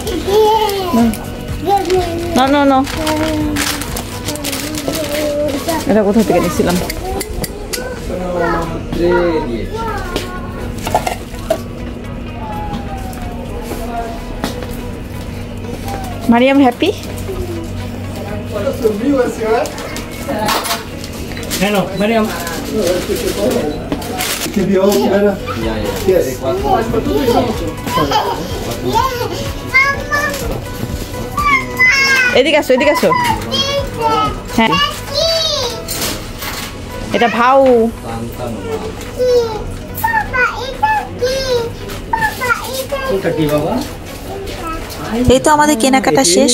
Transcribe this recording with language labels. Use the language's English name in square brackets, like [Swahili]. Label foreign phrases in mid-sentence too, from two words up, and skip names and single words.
[Bangla] না এটা কোথা থেকে নিয়েছিলাম? মারিয়াম হ্যাপি? [English] Hello, Mariam. [Italian] Che vi ho? [English] Yes. [Bangla] এদিকে আসো। হ্যাঁ এটা ভাউ। এই তো আমাদের কেনাকাটা শেষ।